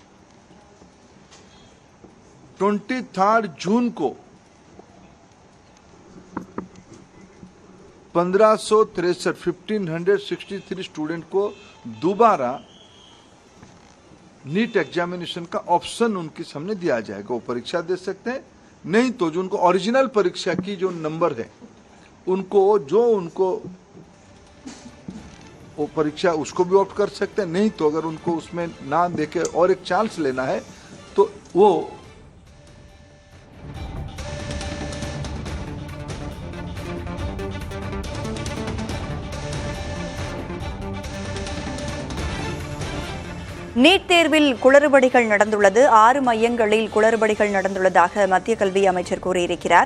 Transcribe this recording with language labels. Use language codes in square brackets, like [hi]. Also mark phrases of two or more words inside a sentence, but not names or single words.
[hi] 23 जून को 1563 स्टूडेंट को दोबारा [en] NEET examination [hi] का ऑप्शन उनके सामने दिया जाएगा। वो परीक्षा दे सकते हैं, नहीं तो जो उनको ओरिजिनल परीक्षा की जो नंबर है उनको वो परीक्षा उसको भी ऑप्ट कर सकते हैं, नहीं तो अगर उनको उसमें ना देके और एक चांस लेना है तो वो [ta] நீட் தேர்வில் குளறுபடிகள் நடந்துள்ளது. 6 மையங்களில் குளறுபடிகள் நடந்துள்ளதாக மத்திய கல்வி அமைச்சர் கூறியிருக்கிறார்.